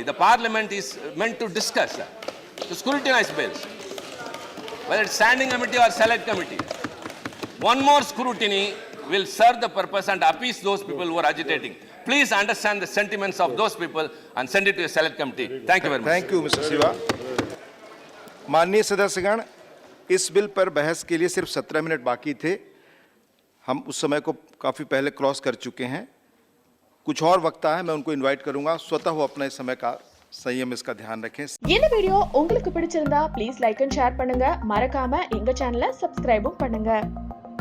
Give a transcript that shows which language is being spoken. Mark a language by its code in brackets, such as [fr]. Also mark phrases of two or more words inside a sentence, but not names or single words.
[en] The parliament is meant to discuss, to scrutinize bills, whether it's standing committee or select committee. One more scrutiny will serve the purpose and appease those people who are agitating. Please understand the sentiments of those people and send it to a select committee. Thank you very much. Thank you Mister Shiva. [hi] माननीय सदस्यगण, इस बिल पर बहस के लिए सिर्फ 17 मिनट बाकी थे। हम उस समय को काफ़ी पहले क्रॉस कर चुके हैं। कुछ और वक्ता है, मैं उनको इनवाइट करूंगा, स्वतः वो अपने समय का संयम इसका ध्यान रखें। [ta] இந்த வீடியோ உங்களுக்கு பிடிச்சிருந்தா [en] please like and share [ta] பண்ணுங்க. மறக்காம எங்க சேனலை சப்ஸ்கிரைபும் பண்ணுங்க.